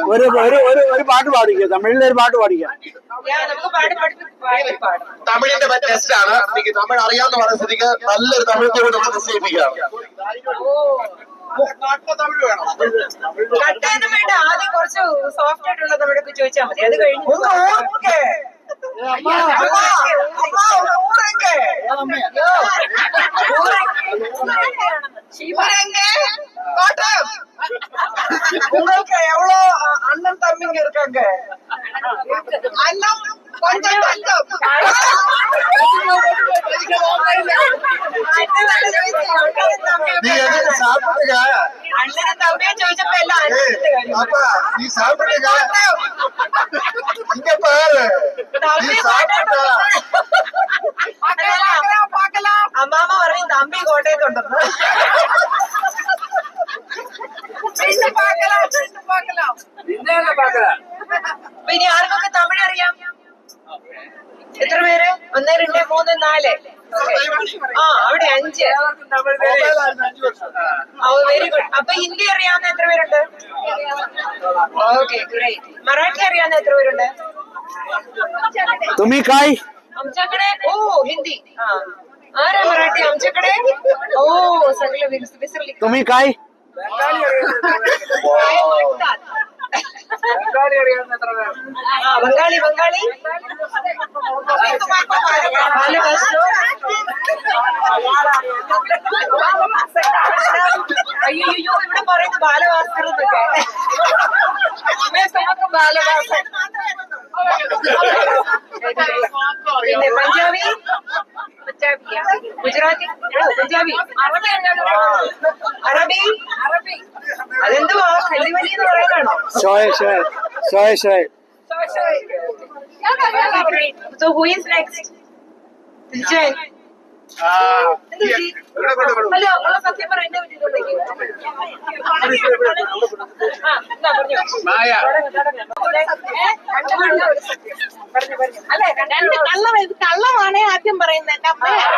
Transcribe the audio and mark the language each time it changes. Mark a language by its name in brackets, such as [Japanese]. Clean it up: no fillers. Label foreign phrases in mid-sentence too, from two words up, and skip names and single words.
[Malayalam] ഒരു പാട്ട് പാടിക്കുക, തമിഴിലെ ഒരു പാട്ട് പാടിക്കുക. നമുക്ക് പാടും. തമിഴിന്റെ ടെസ്റ്റ് ആണ്. എനിക്ക് തമിഴ് അറിയാവുന്ന പറഞ്ഞ സ്ഥിതിക്ക് നല്ലൊരു തമിഴ് കൂടെ നമ്മൾ നിശ്ചയിപ്പിക്കുകയാണ്. തമിഴ് വേണം. കട്ടയൊന്നും വേണ്ട, ആദ്യം കുറച്ച് സോഫ്റ്റ് ആയിട്ടുള്ള തമിഴൊക്കെ ചോദിച്ചാൽ മതി. അത് കഴിഞ്ഞ് [Tamil] உங்களுக்கு எவ்வளோ அண்ணன் தம்பிங்க இருக்காங்க? அண்ணன் கொஞ்சம் தங்கம். நீ எதுக்கு சாப்பிடுங்க? [Malayalam] അണ്ണനും തമ്മിയും ചോദിച്ചപ്പോ എല്ലാം [Tamil] அப்பா நீ சாப்பிடுங்க. இங்க பாரு, நீ சாப்பிட்டா [Malayalam] അമ്മാമ്മ പറയും തമ്പി കോട്ടയത്തുണ്ടെന്ന്. പിന്നെ ആർക്കൊക്കെ തമിഴ് അറിയാം? എത്ര പേര്? 1 2 3 4. ആ അവിടെ 5. വെരി ഗുഡ്. അപ്പൊ ഹിന്ദി അറിയാവുന്ന എത്ര പേരുണ്ട്? ഓക്കെ ഗ്രേറ്റ്. മറാഠി അറിയാവുന്ന എത്ര പേരുണ്ട്? [Marathi] तुम्ही काय? आमच्याकडे हिंदी. आरा मराठी आमच्याकडे सगळे विसरली. तुम्ही काय? [Malayalam] बंगाली അയ്യോ ഇവിടെ പറയുന്നത് ബാലഭാസ്കർ എന്നൊക്കെ. ബാലഭാസ്കർ. പിന്നെ പഞ്ചാബി, ഗുജറാത്തി, പഞ്ചാബി, അറബി. അതെന്തുവാ കല്ലുവലി എന്ന് പറയുന്നതാണോ? [English] So who is next? Jen. [Malayalam] ഹലോ, സത്യം പറ, എന്നെ പറ്റിയിട്ടുണ്ടെങ്കിൽ അല്ലെ കള്ളമാണേ ആദ്യം പറയുന്നത്. എന്റെ അമ്മ